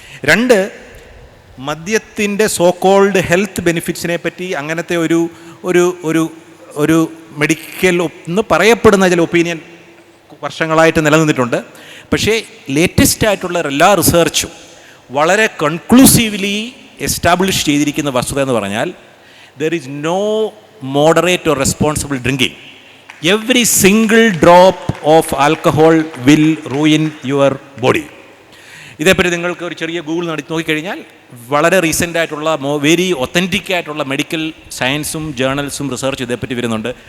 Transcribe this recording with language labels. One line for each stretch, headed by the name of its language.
Malayalam: 2, മദ്യത്തിൻ്റെ so called health ബെനിഫിറ്റ്സിനെ പറ്റി അങ്ങനത്തെ ഒരു ഒരു ഒരു ഒരു മെഡിക്കൽ എന്ന് പറയപ്പെടുന്ന ചില ഒപ്പീനിയൻ വർഷങ്ങളായിട്ട് നിലനിന്നിട്ടുണ്ട്. പക്ഷേ ലേറ്റസ്റ്റ് ആയിട്ടുള്ള എല്ലാ റിസർച്ചും വളരെ കൺക്ലൂസീവ്ലി എസ്റ്റാബ്ലിഷ് ചെയ്തിരിക്കുന്ന വസ്തുത എന്ന് പറഞ്ഞാൽ
English: There is no moderate or responsible drinking. Every single drop of alcohol will ruin your body.
Malayalam: ഇതേപ്പറ്റി നിങ്ങൾക്ക് ഒരു ചെറിയ ഗൂഗിൾ നടത്തി നോക്കിക്കഴിഞ്ഞാൽ വളരെ റീസെൻ്റ് ആയിട്ടുള്ള വെരി ഒത്തൻറ്റിക് ആയിട്ടുള്ള മെഡിക്കൽ സയൻസും ജേർണൽസും റിസർച്ച് ഇതേപ്പറ്റി വരുന്നുണ്ട്.